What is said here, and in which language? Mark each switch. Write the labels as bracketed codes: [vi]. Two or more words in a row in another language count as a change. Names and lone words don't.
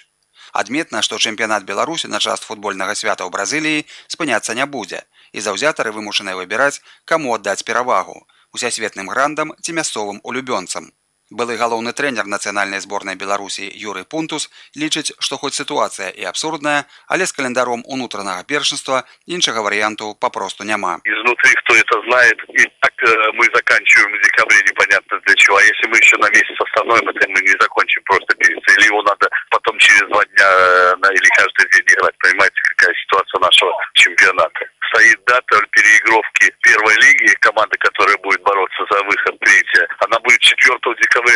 [be] Адметна, што чэмпіянат Беларусі на час футбольнага свята ў Бразыліі спыняцца не будзе, і заўзятары вымушаныя выбіраць, каму аддаць перавагу – усесветным грандам ці мясцовым улюбёнцам. Былы галоўны трэнер нацыянальнай зборнай Беларусі Юрый Пунтус лічыць, што хоць сітуацыя і абсурдная, але з календаром унутранага першынства іншага варыянту папросту няма. [ru] Изнутри кто это знает, и так мы заканчиваем в декабре непонятно для чего. А если мы еще на месяц остановим, это мы не закончим просто месяц. Или его надо потом через 2 дня или каждый день играть. Понимаете, какая ситуация нашего чемпионата. Стоит дата переигровки первой лиги, команда, которая будет бороться за выход третья, она будет 4 декабря.